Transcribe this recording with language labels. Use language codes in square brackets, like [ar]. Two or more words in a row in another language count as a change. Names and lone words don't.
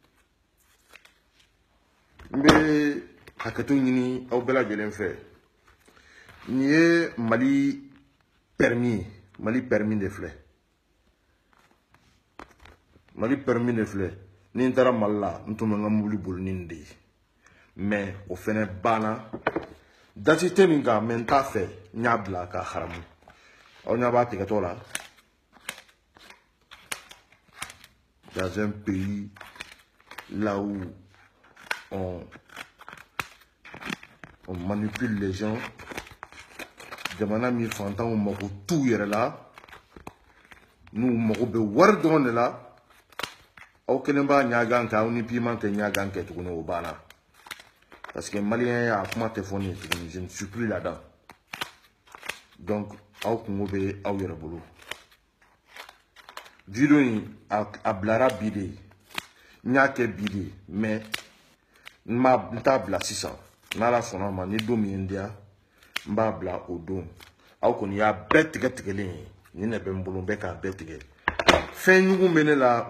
[bm] n bɛ hakɛto ɲini aw bɛɛ lajɛlen fɛ nin ye mali permis ye mali permis de filɛ mali permis de filɛ ni n taara mali la n tun bɛ n ka mobili boli ni nin de ye mais o fɛnɛ banna dati tɛ nin kan mais n t'a fɛ n y'a bila ka haramu aw ɲɛ b'a tigɛtɔ la [fr] dans un pays là où on manipule les gens [bm] jamana min fantanw mako t'u yɛrɛ la n'u mako bɛ wari dɔrɔn de la aw kelen b'a ɲagan kɛ aw ni piment tɛ ɲagan kɛ tuguni o banna [fr] parce que [bm] maliyɛn a kuma tɛ fɔ nin ye tuguni [fr] je ne suis plus là-dedans donc [bm] aw kungo bɛ aw yɛrɛ bolo video in a bilara bi de n y'a kɛ bi de mais n t'a bila sisan n'ala sɔnna ma ni don min ye n diya n b'a bila o don aw kɔni y'a bɛɛ tigɛ tigɛlen ye nin de bɛ n bolo n bɛ k'a bɛɛ tigɛ fɛn ɲugun bɛ ne la o